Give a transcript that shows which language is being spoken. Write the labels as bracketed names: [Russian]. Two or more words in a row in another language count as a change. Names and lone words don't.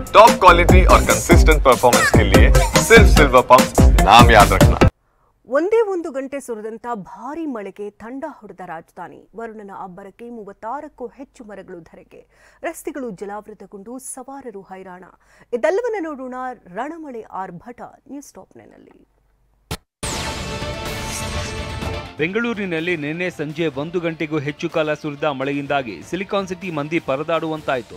[English] top quality [Hindi] और [English] consistent performance [Hindi] के लिए सिर्फ सिल्वर पंप नाम याद रखना। [Kannada] ಒಂದೇ ಒಂದು ಗಂಟೆ ಸುರಿದಂತ ಭಾರೀ ಮಳೆಗೆ ತಂಡ ಹೊಡೆದ ರಾಜಧಾನಿ. ವರುಣನ ಅಬ್ಬರಕ್ಕೆ 36ಕ್ಕೂ ಹೆಚ್ಚು ಮರಗಳು ಧರೆಗೆ, ರಸ್ತೆಗಳು ಜಲಾವೃತಗೊಂಡು ಸವಾರರು ಹೈರಾಣ. ಇದೆಲ್ಲವನ್ನ ನೋಡೋಣ ರಣಮಳೆ ಆರ್ಭಟ ನ್ಯೂಸ್ ಟಾಪ್ 9ನಲ್ಲಿ. ಬೆಂಗಳೂರಿನಲ್ಲಿ ನಿನ್ನೆ ಸಂಜೆ 1 ಗಂಟೆಗೂ ಹೆಚ್ಚು ಕಾಲ ಸುರಿದ ಮಳೆಯಿಂದಾಗಿ ಸಿಲಿಕಾನ್ ಸಿಟಿ ಮಂದಿ ಪರದಾಡುವಂತಾಯಿತು.